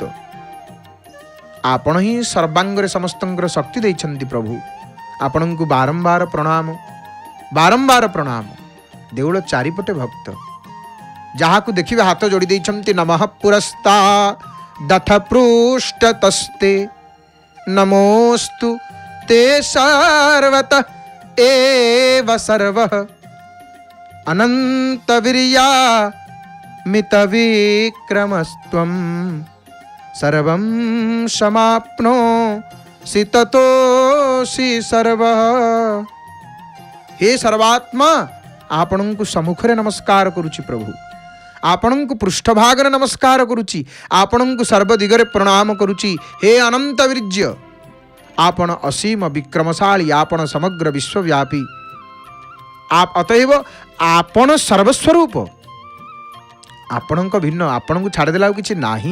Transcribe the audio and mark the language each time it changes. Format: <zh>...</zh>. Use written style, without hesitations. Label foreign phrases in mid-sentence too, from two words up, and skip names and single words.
<or>ଆପଣ ହିଁ ସର୍ବାଙ୍ଗରେ ସମସ୍ତଙ୍କର ଶକ୍ତି ଦେଇଛନ୍ତି ପ୍ରଭୁ। ଆପଣଙ୍କୁ ବାରମ୍ବାର ପ୍ରଣାମ, ବାରମ୍ବାର ପ୍ରଣାମ। ଦେଉଳ ଚାରିପଟେ ଭକ୍ତ, ଯାହାକୁ ଦେଖିବେ ହାତ ଯୋଡ଼ି ଦେଇଛନ୍ତି।</or> <sa>ନମଃ ପୁରସ୍ତା ଦଥ ପୃଷ୍ଠତସ୍ତେ, ନମୋସ୍ତୁ ते सर्वतः एव सर्वः, अनंत वीर्या मित विक्रमस्त्वं, सर्वं समाप्नोसि ततोऽसि सर्वः। हे सर्वात्मा</sa> <or>आपणଙ୍କୁ ସମ୍ମୁଖରେ ନମସ୍କାର କରୁଛି ପ୍ରଭୁ, ଆପଣଙ୍କୁ ପୃଷ୍ଠଭାଗରେ ନମସ୍କାର କରୁଛି, ଆପଣଙ୍କୁ ସର୍ବଦିଗରେ ପ୍ରଣାମ କରୁଛି। ହେ ଅନନ୍ତ ବୀର୍ଯ୍ୟ, ଆପଣ ଅସୀମ ବିକ୍ରମଶାଳୀ, ଆପଣ ସମଗ୍ର ବିଶ୍ୱବ୍ୟାପୀ, ଅତଏବ ଆପଣ ସର୍ବସ୍ୱରୂପ, ଆପଣଙ୍କ ଭିନ୍ନ, ଆପଣଙ୍କୁ ଛାଡ଼ିଦେଲା ଆଉ କିଛି ନାହିଁ।</or>